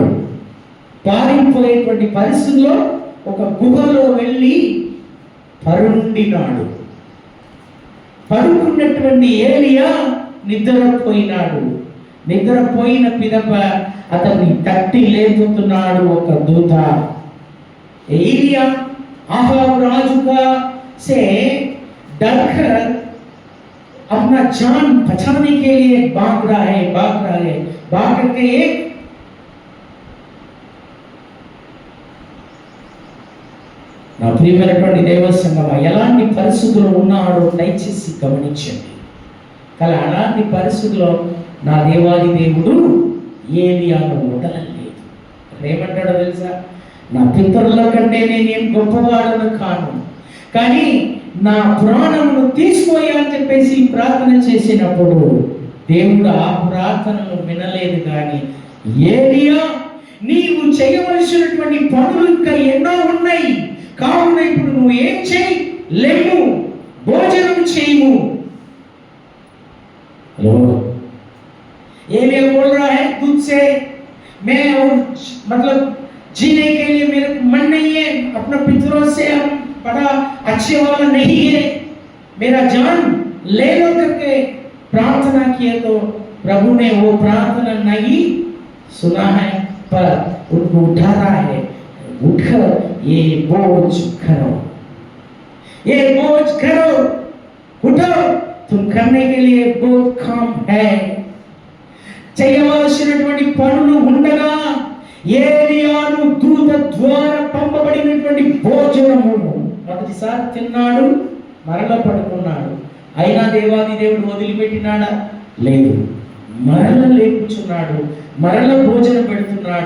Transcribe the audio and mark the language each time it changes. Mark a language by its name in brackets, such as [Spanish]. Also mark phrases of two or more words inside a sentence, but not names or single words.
[Telugu] పారిపోయేటువంటి పరిస్థితిలో ఒక గుహలో వెళ్ళి పరుండినాడు. పడుకున్నటువంటి ఏలియా నిద్రపోయినాడు. నిద్రపోయిన పిదప అతన్ని తట్టి లేపుతున్నాడు ఒక దూత. [Hindi] एलिया आहाब राजू का से डरकर अपना जान बचाने के लिए भाग रहा है. भाग करके एक [Telugu] నా ప్రియమైనటువంటి దైవ సంగమా, ఎలాంటి పరిస్థితులు ఉన్నాడో దయచేసి గమనించండి. కానీ అలాంటి పరిస్థితుల్లో నా దేవాది దేవుడు ఏలియాను వదలలేదు. ఏమంటాడో తెలుసా? నా పితరుల కంటే నేనేం గొప్పవాడను కాను, కానీ నా ప్రాణమును తీసుకోయా అని చెప్పేసి ప్రార్థన చేసినప్పుడు దేవుడు ఆ ప్రార్థనను వినలేదు. కానీ ఏలియా, నీవు చేయవలసినటువంటి పనులు ఇంకా ఎన్నో ఉన్నాయి, కావున ఇప్పుడు నువ్వు ఏం చేయి, లేవు, భోజనం చేయము. [Hindi] एलिया बोल रहा है तुझ से मैं और मतलब जीने के लिए मेरे को मन नहीं है, अपना पितरों से हम बड़ा अच्छे वाला नहीं है, मेरा जान ले लो करके प्रार्थना किए तो प्रभु ने वो प्रार्थना नहीं सुना है, पर उनको उठा रहा है, उठकर ये बोझ करो, ये बोझ करो, उठो, तुम करने के लिए बहुत काम है. [Telugu] చేయవలసినటువంటి పనులు ఉండగా ఏలియాను దూత ద్వారా పంపబడినటువంటి భోజనము మొదటిసారి తిన్నాడు, మరల పడుకున్నాడు. అయినా దేవాది దేవుడు వదిలిపెట్టినాడా? లేదు. మరల లేపుచున్నాడు, మరల భోజనం పెడుతున్నాడు.